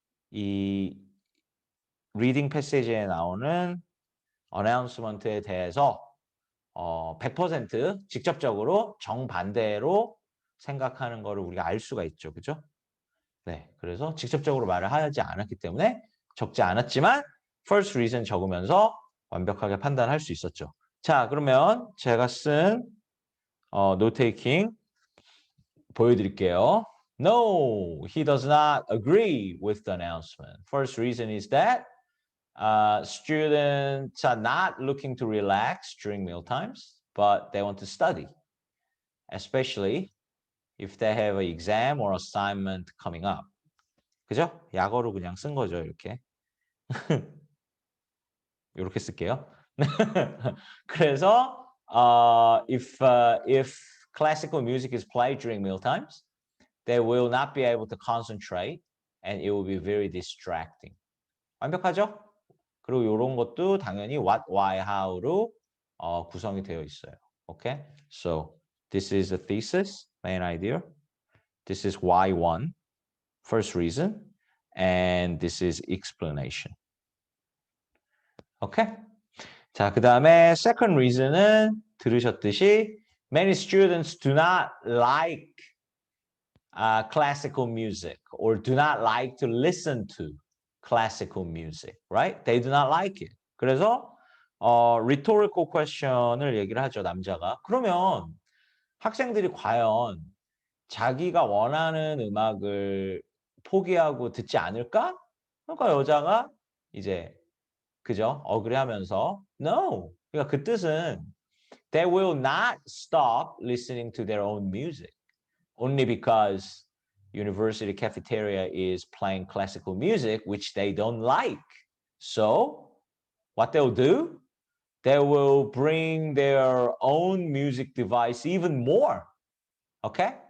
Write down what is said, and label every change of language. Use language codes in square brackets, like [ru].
[ko] 이 리딩 패시지에 나오는 어나운스먼트에 대해서 100% 직접적으로 정반대로 생각하는 거를 우리가 알 수가 있죠. 그죠? 네, 그래서 직접적으로 말을 하지 않았기 때문에 적지 않았지만 first reason 적으면서 완벽하게 판단할 수 있었죠. 자, 그러면 제가 쓴 note taking 보여드릴게요. [en] No, he does not agree with the announcement. First reason is that students are not looking to relax during meal times, but they want to study, especially if they have an exam or assignment coming up. [ko] 그죠? 약어로 그냥 쓴 거죠, 이렇게. 이렇게 쓸게요. 그래서 [en] if classical music is played during meal times, they will not be able to concentrate and it will be very distracting. [ko] 완벽하죠? 그리고 이런 것도 당연히 what, why, how로 구성이 되어 있어요. [en] Okay? So this is a thesis, main idea. This is why one, first reason, and this is explanation. Okay? [ko] 자, 그 다음에 [en] second reason은 [ko] 들으셨듯이 [en] many students do not like classical music or do not like to listen to classical music, right? They do not like it. [ko] 그래서 rhetorical question을 얘기를 하죠, 남자가. 그러면 학생들이 과연 자기가 원하는 음악을 포기하고 듣지 않을까? 그러니까 여자가 이제 그죠? 어그리하면서 no. 그러니까 그 뜻은 [en] they will not stop listening to their own music only because university cafeteria is playing classical music which they don't like. So what they'll do, they will bring their own music device even more, okay?